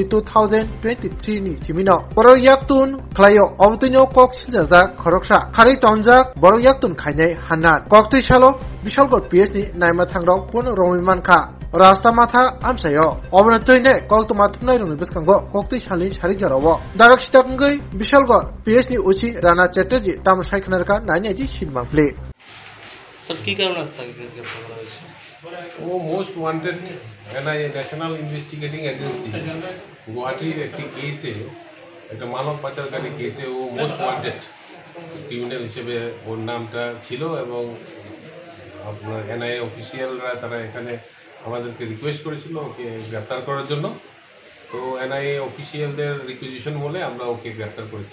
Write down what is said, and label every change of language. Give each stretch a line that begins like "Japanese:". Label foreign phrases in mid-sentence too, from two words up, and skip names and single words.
Kok Borok: 2023 ni Chimino Borok Yaktun Klayo Obtinyo Kok Siljak Koroksa Khari Tonjak Borok Yaktun Khainai Hanan Kokti Shalo Bishalgot PS ni Naima Thangrok Pun Romimanka Rasta Matha Amsayo Obnatoine Koktuma Thumnai Rumi Biskango Kokti Shalin Sharigarowo Darak Sitakngai Bishalgot PS ni Uchi Rana Chatterjee Tam Shaikhnarka Nanyaji Shinmafle
Hindi: सर की कारण लगता है कि
Bangla: वो
English: most wanted
Bangla: एनआईए ন্যাশনাল ইনভেস্টিগেটিং এজেন্সি গুয়াহাটির একটি কেসে একটা মানব পাচারকারী কেসে ও
English: most wanted criminal
Bangla: হিসেবে ওর নামটা ছিল এবং আপনার এনআইএ অফিসিয়ালরা তারা এখানে আমাদেরকে রিকোয়েস্ট করেছিল ওকে গ্রেপ্তার করার জন্য তো এনআইএ অফিসিয়ালদের রিকুইজিশন বলে আমরা ওকে গ্রেপ্তার করেছি